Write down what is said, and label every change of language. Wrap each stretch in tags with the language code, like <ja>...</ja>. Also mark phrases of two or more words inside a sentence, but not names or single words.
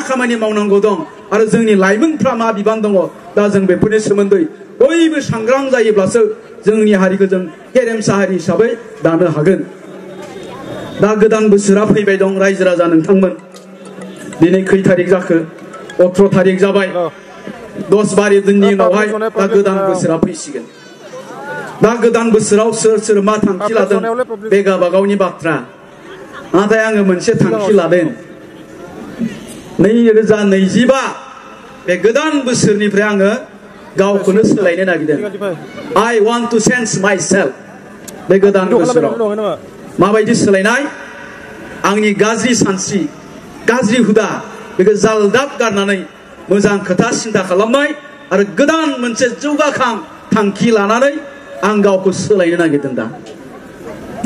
<brx>खामानि मावनांगौ दं आरो जोंनि लाइमोनफ्रा मा बिबान दङ दा जों बेफोरनि सोमोन्दै बयबो सांग्रां जायोब्लासो जोंनि हारिखौ जों गेरेमसा हारि हिसाबै दानो हागोन दा गोदान बोसोरा फैबाय दं रायजो राजा नोंथांमोन दिनै खै थारिख जाखो 18 थारिख जाबाय 10-12 दिननि उनावहाय दा गोदान बोसोरा फैसिगोन दा गोदान बोसोराव सोर मा थांखि लादों बे गावबागावनि बाथ्रा नाथाय आङो मोनसे थांखि लादों 2025 बे गोदान बोसोरनिफ्राय आङो गावखौनो सोलायनो नागिरदों</brx> <en>I want to change myself</en> <brx>बे गोदान बोसोराव माबायदि सोलायनाय आंनि गाज्रि सानस्रि गाज्रि हुदा बेखौ जालदाब गारनानै मोजां खोथा सिन्था खालामनाय आरो गोदान मोनसे जौगाखां थांखि लानानै आं गावखौ सोलायनो नागिरदों दा</brx>